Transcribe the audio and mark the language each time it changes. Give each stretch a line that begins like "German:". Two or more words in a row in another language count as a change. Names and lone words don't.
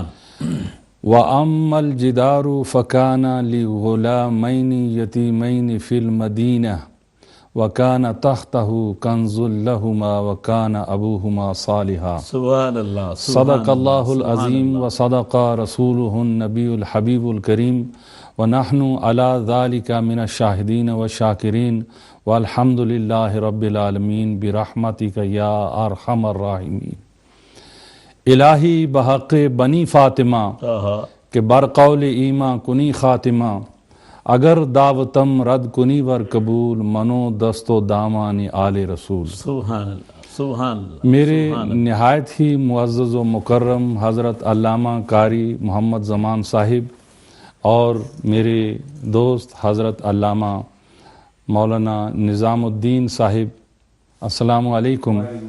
Arabic: وَأَمَّا الْجِدَارُ فَكَانَ لِغُلَامَيْنِ يَتِيمَيْنِ فِي الْمَدِينَةِ وَكَانَ تَحْتَهُ كَنْزٌ لَهُمَا وَكَانَ أَبُوهُمَا صَالِحًا۔ سبحان اللہ۔ صدق اللہ العظیم وصدق رسولہ النبی الحبیب الکریم، ونحن علی ذلک من الشاہدین والشاکرین، والحمد للہ رب العالمین برحمتک یا ارحم الراحمین۔
Persian: الہی بحق بنی فاطمہ کہ برقول ایماں کنی خاتمہ، اگر دعوتم رد کنی ور قبول، منو دست و دامان آل رسول۔
Arabic: سبحان اللہ، سبحان اللہ۔
Urdu: میرے نہایت ہی معزز و مکرم حضرت علامہ قاری محمد زمان صاحب اور میرے دوست حضرت علامہ مولانا نظام الدین صاحب،
Arabic: السلام علیکم۔